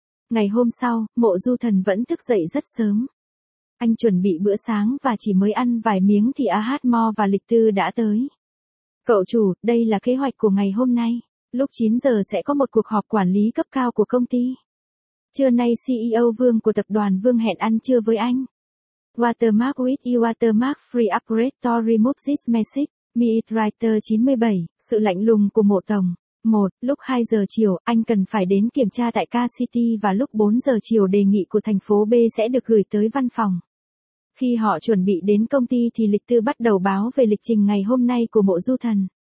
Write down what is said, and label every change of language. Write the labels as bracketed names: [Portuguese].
[Vietnamese] Ngày hôm sau, Mộ Du Thần vẫn thức dậy rất sớm. Anh chuẩn bị bữa sáng và chỉ mới ăn vài miếng thì Ahatmo và Lịch Tư đã tới. Cậu chủ, đây là kế hoạch của ngày hôm nay. Lúc 9 giờ sẽ có một cuộc họp quản lý cấp cao của công ty. Trưa nay CEO Vương của tập đoàn Vương hẹn ăn trưa với anh. [English] Watermark with you watermark free upgrade to remove this message. [Vietnamese] Meet Writer 97, sự lạnh lùng của Mộ Tổng. 1. Lúc 2 giờ chiều, anh cần phải đến kiểm tra tại Car City và lúc 4 giờ chiều đề nghị của thành phố B sẽ được gửi tới văn phòng. Khi họ chuẩn bị đến công ty thì Lịch Tư bắt đầu báo về lịch trình ngày hôm nay của Mộ Du Thần.